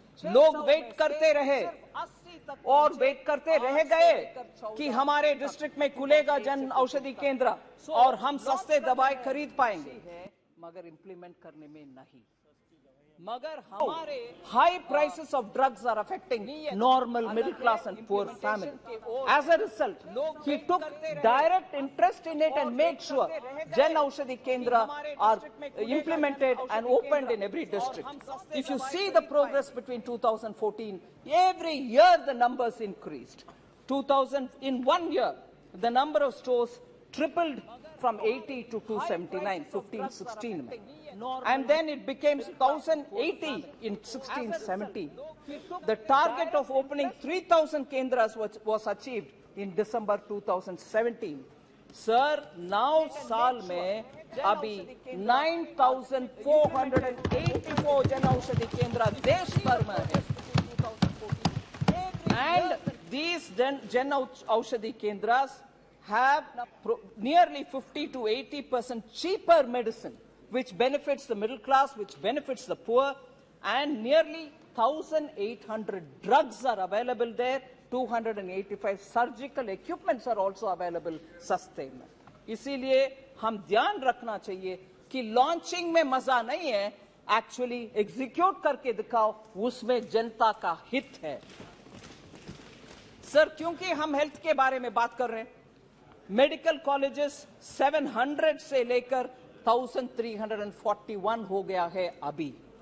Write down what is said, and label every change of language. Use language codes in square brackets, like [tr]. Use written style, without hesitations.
[hi] लोग वेट करते रहे और वेट करते रह गए कि हमारे डिस्ट्रिक्ट में खुलेगा जन औषधि केंद्र और हम सस्ते दवाएं खरीद पाएंगे, मगर इंप्लीमेंट करने में नहीं। मगर हमारे [en] high prices of drugs are affecting normal, middle class and poor family. As a result, he took direct interest in it and made sure Jan Aushadhi Kendra are implemented and opened in every district. If you see the progress between 2014, every year the numbers increased. In 1 year, the number of stores tripled from 80 to 279, 15-16. And then it became 1,080 in 16-17. The target of opening 3,000 kendras was achieved in December 2017. Sir, now [hi] साल में अभी 9,484 जन औषधि केंद्र देश भर में है. [en] And these Jan Aushadhi Kendras have nearly 50 to 80% cheaper medicine, which benefits the middle class, which benefits the poor, and nearly 1,800 drugs are available there. 285 surgical equipments are also available [hi] सस्ते में. इसीलिए हम ध्यान रखना चाहिए कि लॉन्चिंग में मजा नहीं है, एक्चुअली एग्जीक्यूट करके दिखाओ, उसमें जनता का हित है. सर, क्योंकि हम हेल्थ के बारे में बात कर रहे हैं, मेडिकल कॉलेजेस 700 से लेकर 1,341 हो गया है अभी.